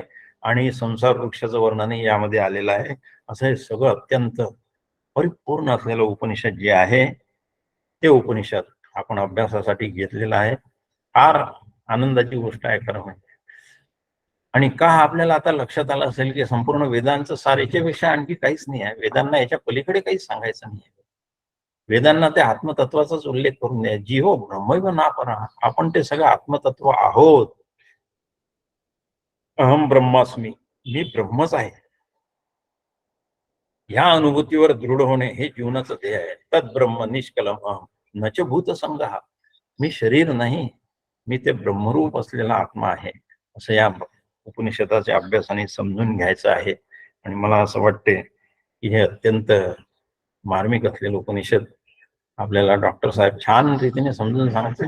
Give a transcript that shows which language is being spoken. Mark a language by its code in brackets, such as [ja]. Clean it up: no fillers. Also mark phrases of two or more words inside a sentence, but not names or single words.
[mr] आणि संसार वृक्षाचं वर्णनही यामध्ये आलेलं आहे. असं हे सगळं अत्यंत परिपूर्ण असलेलं उपनिषद जे आहे ते उपनिषद आपण अभ्यासासाठी घेतलेलं आहे. फार आनंदाची गोष्ट आहे खरं म्हणजे. आणि का आपल्याला आता लक्षात आलं असेल की संपूर्ण वेदांचं सार याच्यापेक्षा आणखी काहीच नाही आहे. वेदांना याच्या पलीकडे काहीच सांगायचं नाही. वेदांना ते आत्मतत्वाचाच उल्लेख करून द्या. [sa] जीवो ब्रह्मैव नापरा, [mr] आपण ते सगळं आत्मतत्व आहोत. [sa] अहम ब्रह्मास्मी, [mr] मी ब्रह्मच आहे. ह्या अनुभूतीवर दृढ होणे हे जीवनाचं ध्येय आहे. [sa] तद ब्रह्म निष्कलम अहम नच भूत संग्रह, [mr] मी शरीर नाही, मी ते ब्रह्मरूप असलेला आत्मा आहे, असं या उपनिषदाच्या अभ्यासाने समजून घ्यायचं आहे. आणि मला असं वाटते की हे अत्यंत मार्मिक असलेलं उपनिषद आपल्याला डॉक्टर साहेब छान रीतीने समजून सांगतील.